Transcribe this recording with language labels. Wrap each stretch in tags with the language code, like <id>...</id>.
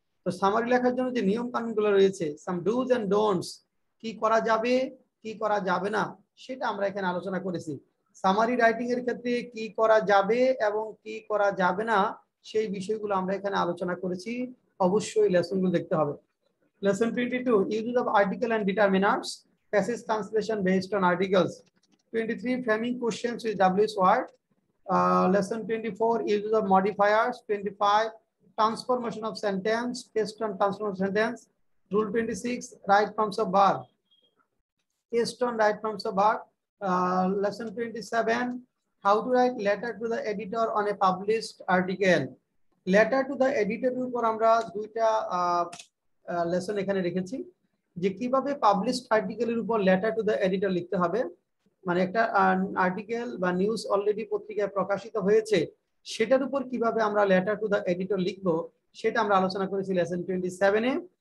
<bn>তো সামারি লেখার জন্য যে নিয়ম কানুনগুলো রয়েছে,</bn> <en>some dos and don'ts,</en> <bn>কি করা যাবে কি করা যাবে না সেটা আমরা এখানে আলোচনা করেছি। সামারি রাইটিং এর ক্ষেত্রে কি করা যাবে এবং কি করা যাবে না সেই বিষয়গুলো আমরা এখানে আলোচনা করেছি। অবশ্যই লেসনগুলো দেখতে হবে।</bn> <en>Lesson 22 uses of article and determinants, passage translation based on articles. 23 framing questions with WH word. Lesson 24 uses of modifiers. 25 transformation of sentence, test on transformation sentence. Rule 26 right forms of verb, test on right forms of verb. Lesson 27 how to write letter to the editor on a published article.</en> <bn>Letter to the editor উপর আমরা দুইটা lesson এখানে রেখেছি যে কিভাবে published আর্টিকেলের উপর letter to the editor লিখতে হবে। মানে একটা আর্টিকেল বা নিউজ অলরেডি পত্রিকায় প্রকাশিত হয়েছে সেটার উপর কিভাবে আমরা লেটার টু দ্য এডিটর লিখবো সেটা আমরা আলোচনা করেছি লেসন 27 এ।</bn>